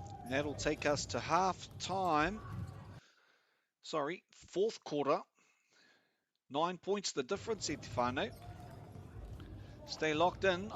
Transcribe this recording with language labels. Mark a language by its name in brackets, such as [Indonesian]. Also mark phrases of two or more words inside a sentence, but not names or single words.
[English] That'll take us to half time. Sorry, fourth quarter. 9 points the difference, [Māori] e te whānau. [English] Stay locked in.